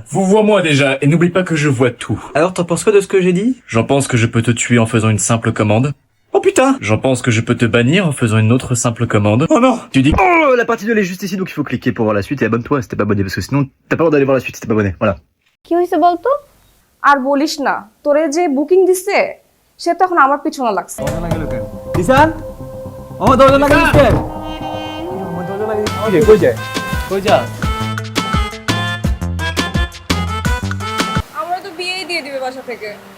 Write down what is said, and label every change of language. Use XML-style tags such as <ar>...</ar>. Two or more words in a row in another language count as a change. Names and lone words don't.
<fr>Vous vois moi déjà, et n'oublie pas que je vois tout. Alors, t'en penses quoi de ce que j'ai dit? J'en pense que je peux te tuer en faisant une simple commande. Oh putain! J'en pense que je peux te bannir en faisant une autre simple commande. Oh non! Tu dis... Oh, la partie 2 elle est juste ici, donc il faut cliquer pour voir la suite et abonne-toi si t'es pas abonné, parce que sinon t'as pas le droit d'aller voir la suite si t'es pas abonné. Voilà.</fr> <bn>কি হইছে বলতো আর বলিস না তোরে যে বুকিং দিছে সে তো এখন আমার পিছনে লাগছে দিশান আমার দরজা লাগিয়ে দিচ্ছে কই যা আমরা তো বিয়েই দিয়ে দিবে বাসা থেকে।</bn>